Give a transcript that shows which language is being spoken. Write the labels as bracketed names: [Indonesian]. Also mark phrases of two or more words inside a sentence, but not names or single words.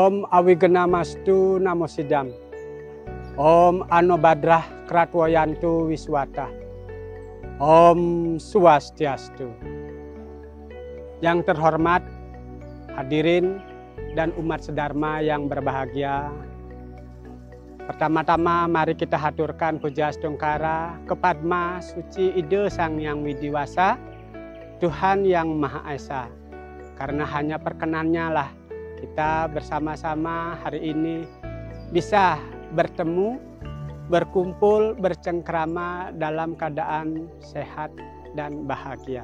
[Sanskrit] awigena mastu namo sidam. Om Anobadrah Kratwayantu Wiswata. Om Swastiastu. [Indonesian] Yang terhormat hadirin dan umat sedharma yang berbahagia. Pertama-tama mari kita haturkan puja stungkara kepadma suci ide Sang Yang Widiwasa, Tuhan yang Maha Esa. Karena hanya perkenannya lah kita bersama-sama hari ini bisa bertemu, berkumpul, bercengkrama dalam keadaan sehat dan bahagia.